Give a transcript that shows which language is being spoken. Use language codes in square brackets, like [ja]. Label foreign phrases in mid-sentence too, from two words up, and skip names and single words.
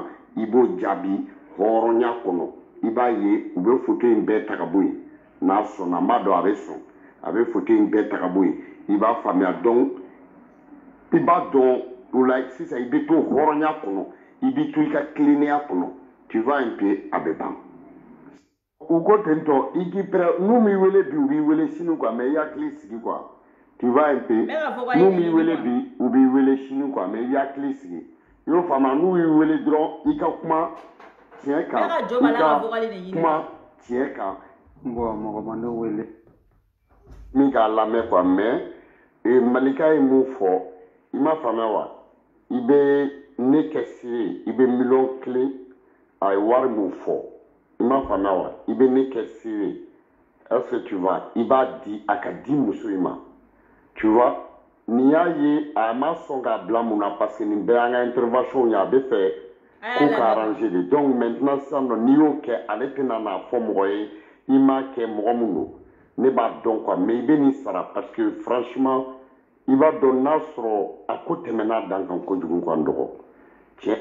[bm] i b'o jaabi hɔrɔnya kɔnɔ i b'a ye u bɛ photo in bɛɛ ta ka bɔ yen n'a sɔnna n b'a dɔn a bɛ sɔn a bɛ photo in bɛɛ ta ka bɔ yen i b'a faamuya donc i b'a dɔn o la sisan i bɛ to hɔrɔnya kɔnɔ i bɛ to i ka tilennenya kɔnɔ [fr] tu vois un peu [bm] a bɛ ban u ko ten tɔ i k'i pɛrɛ n'u m'i wele bi u b'i wele sini [fr] quoi mais [bm] i hakili sigi [fr] quoi tu vois un peu [bm] n'u m'i wele bi u b'i wele sini [fr] quoi mais [bm] i hakili sigi i y'o faamuya n'u y'i wele dɔrɔn i ka kuma tiɲɛ kan i ka kuma tiɲɛ kan bon mɔgɔ ma ne wele min k'a lamɛn [fr] quoi mais [bm] Malika ye mun fɔ i ma faamuya wa i bɛ ne kɛ sire i bɛ miliyɔn kelen a ye wari mun fɔ i ma faamuya wa i bɛ ne kɛ sire [fr] est-ce que tu vois [bm] i b'a di a ka di muso in ma [fr] tu vois [bm] nin y'a ye a ma sɔn k'a bila mun na [fr] parce que [bm] nin bɛɛ y'an ka intervention ye a bɛ fɛ ko ka arranger de [fr] donc maintenant [bm] sisan nɔ n'i y'o kɛ ale tɛna n'a fɔ mɔgɔ ye i m'a kɛ mɔgɔ min don ne b'a dɔn [fr] quoi mais [bm] i bɛ nin sara [fr] parce que franchement [bm] i b'a dɔn n'a sɔrɔ a ko tɛmɛna dan kan kojugu kan dɔgɔ tiɲɛ